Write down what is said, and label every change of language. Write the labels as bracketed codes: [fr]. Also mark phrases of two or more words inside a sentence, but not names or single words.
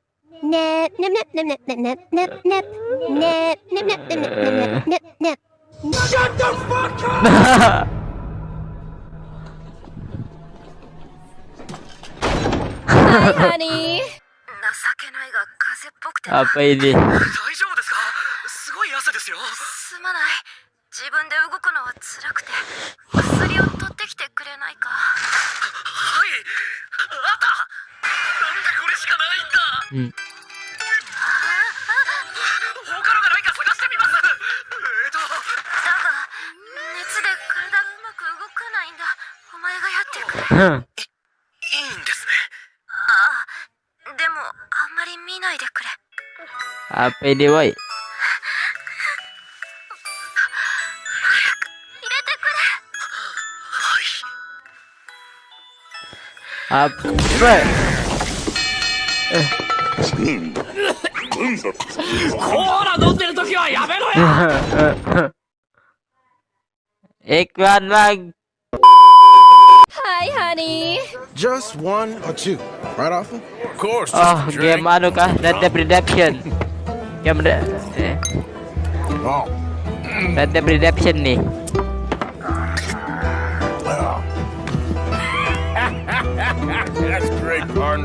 [en] Nip, nip, nip, nip, nip, nip, nip, nip, nip. Nip, nip, nip, nip, nip, nip, nip, nip. Hi, honey. [id] Apa ini? [ja] 大丈夫ですか？すごい汗ですよ。すまない。自分で動くのは辛くて、薬を取ってきてくれないか。はい。あった。なんでこれしかないんだ。 Hmm. 他のがないか探してみます。だが、熱で体がうまく動かないんだ。お前がやってくれ。いいんですね。ああ、でもあんまり見ないでくれ。 [id] Apa ini, woi? [ja] 入れてくれ。 [id] Apa? [ja] コーラ飲んでる時はやめろよ。 [id] Iklan lagi. [en] Hi, honey. Just one or two, right, Arthur? Of course, Oh, just a drink. [id] game anu kah? Red Dead Redemption. Game Oh, Red Dead Redemption nih. [en] that's great, Martin.